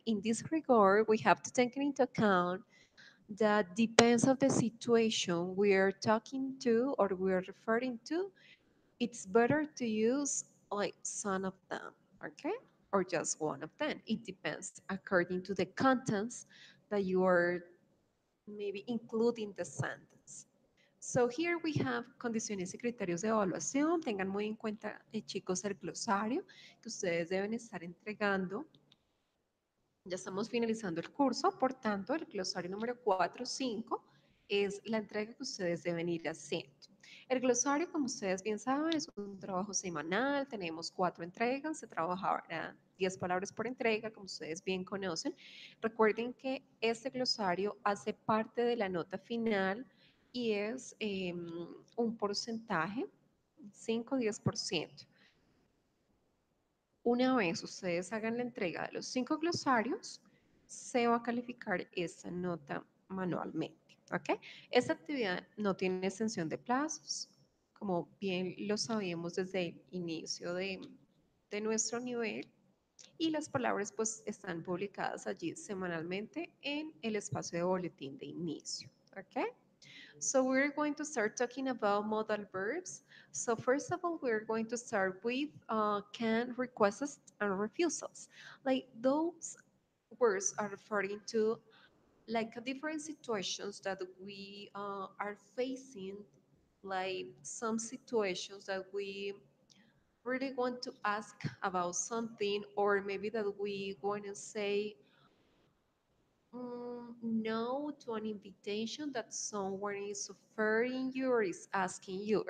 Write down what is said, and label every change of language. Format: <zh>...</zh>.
<en>In this regard, we have to take into account that depends of the situation we are talking to or we are referring to, it's better to use like some of them, okay? Or just one of them. It depends according to the contents that you are maybe including the sentence. So here we have</en> <es>condiciones y criterios de evaluación. Tengan muy en cuenta, chicos, el glosario que ustedes deben estar entregando. Ya estamos finalizando el curso, por tanto, el glosario número 4 o 5 es la entrega que ustedes deben ir haciendo. El glosario, como ustedes bien saben, es un trabajo semanal, tenemos 4 entregas, se trabajará 10 palabras por entrega, como ustedes bien conocen. Recuerden que este glosario hace parte de la nota final y es un porcentaje, 5-10%. Una vez ustedes hagan la entrega de los 5 glosarios, se va a calificar esta nota manualmente. ¿Ok? Esta actividad no tiene extensión de plazos, como bien lo sabíamos desde el inicio de nuestro nivel, y las palabras pues están publicadas allí semanalmente en el espacio de boletín de inicio. ¿Ok?</es> <en>So we're going to start talking about modal verbs. So first of all, we're going to start with can, requests, and refusals. Like those words are referring to like different situations that we are facing, like some situations that we really want to ask about something, or maybe that we want to say no to an invitation that someone is offering you or is asking you.</en>